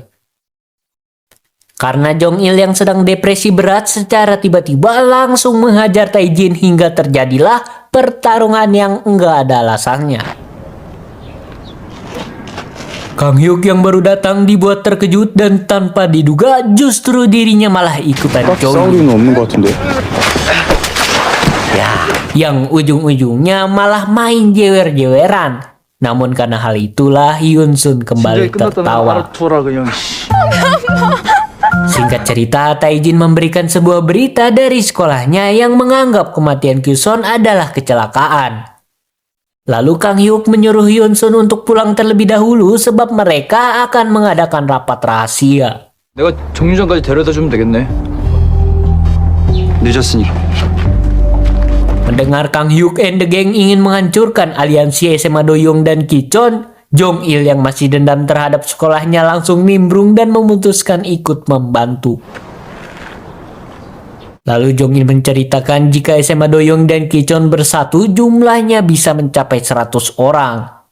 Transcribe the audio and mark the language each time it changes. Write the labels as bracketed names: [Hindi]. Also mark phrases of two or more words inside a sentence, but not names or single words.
[Indonesian] Karena Jong Il yang sedang depresi berat secara tiba-tiba langsung menghajar Taejin hingga terjadilah pertarungan yang enggak ada alasannya. Kang Hyuk yang baru datang dibuat terkejut dan tanpa diduga justru dirinya malah ikutan jogging. [Korean] 싸울 없는 것 같은데. [Indonesian] Yang ujung-ujungnya malah main jewer-jeweran. Namun karena hal itulah Hyunsun kembali tertawa. Singkat cerita, Taejin memberikan sebuah berita dari sekolahnya yang menganggap kematian Kyuson adalah kecelakaan. Lalu Kang Hyuk menyuruh Hyunsun untuk pulang terlebih dahulu sebab mereka akan mengadakan rapat rahasia. [Korean] 내가 정류장까지 데려다 주면 되겠네. 늦었으니까. [Indonesian] Mendengar Kang Hyuk [English] and the gang [Indonesian] ingin menghancurkan aliansi SMA Doyoung dan Kichon, Jong Il yang masih dendam terhadap sekolahnya langsung nimbrung dan memutuskan ikut membantu. Lalu Jong Il menceritakan jika SMA Doyoung dan Kichon bersatu jumlahnya bisa mencapai 100 orang.